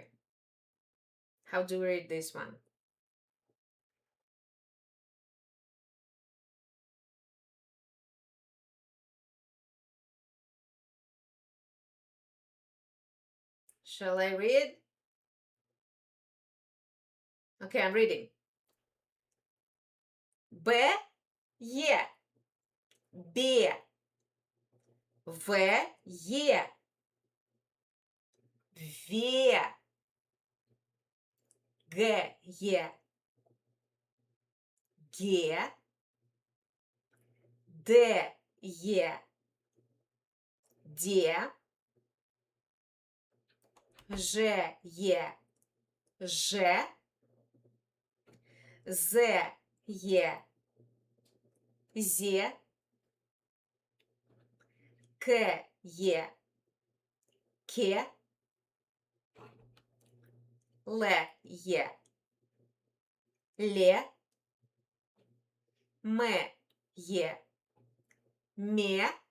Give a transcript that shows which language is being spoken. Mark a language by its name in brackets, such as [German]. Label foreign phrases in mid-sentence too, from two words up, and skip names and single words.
[English] How do we read this one? Shall I read? Okay, I'm reading. [Macedonian] Б, Е, Б, В, Е, В, Г, Е, Г, Д, Е, Д, Ж, Е, Ж, З, Е, Зе, К, Е, Ке, Л, Е, Ле, М, Е, Ме,